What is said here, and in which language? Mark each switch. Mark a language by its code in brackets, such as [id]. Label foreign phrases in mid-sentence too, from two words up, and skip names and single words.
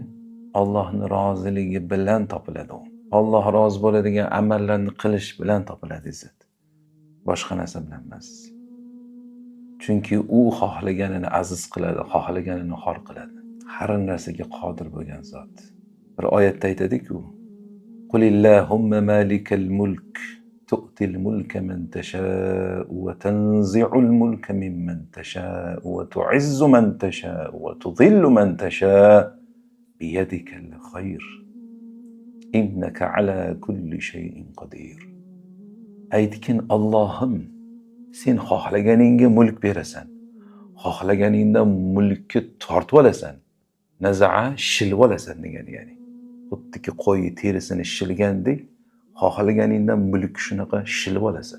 [uz] Allohning roziligi bilan topiladi u. Alloh rozi bo'ladigan amallarni qilish bilan topiladi izzat. Boshqa narsa bilan emas. Chunki u xohlaganini aziz qiladi, xohlaganini xor qiladi. Har narsaga qodir bo'lgan zot. Bir oyatda aytadi-ku: [ar] "قل اللهم مالك الملك تؤتي الملك من تشاء وتنزع الملك ممن تشاء وتعز من تشاء وتذل من تشاء بيدك الخير إنك على كل شيء قدير." [uz] Aytkin, Allohim, sen xohlaganingga mulk berasan. Xohlaganingdan mulkni tortib olasan. Naza'a shilib olasan degani ya'ni. Xuddiki qo'y terisini shilgandek, xohlaganingdan mulk shunaqa shilib olasan.